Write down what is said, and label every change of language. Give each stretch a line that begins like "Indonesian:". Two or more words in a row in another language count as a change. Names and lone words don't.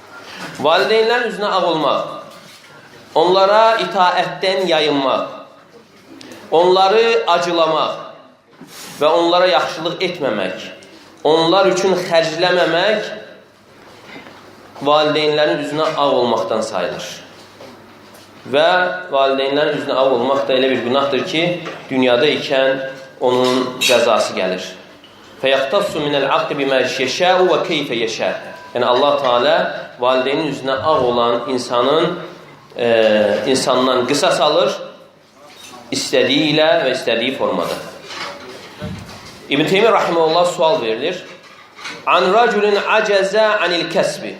Azerbaijani: Valideynlərin üzünə ağ olmaq onlara itaətdən yayınmaq, onları acılamaq və onlara yaxşılıq etməmək, onlar üçün xərcləməmək valideynlərin üzünə ağ olmaqdan sayılır. Və valideynlərin üzünə ağ olmaq da elə bir günahdır ki, dünyada ikən onun cəzası gəlir.
Arabic: فَيَخْتَصُّ مِنَ الْعَقِّ بِمَا يَشَاءُ وَكَيْفَ يَشَاءُ
Azerbaijani: Yəni Allah Teala valideynin üzünə ağ olan insandan qisas alır, istədiyi ilə və istədiyi formada. İbn Teymiyyə rahimehullah sual verilir.
Arabic: عن رجل عجز عن الكسب.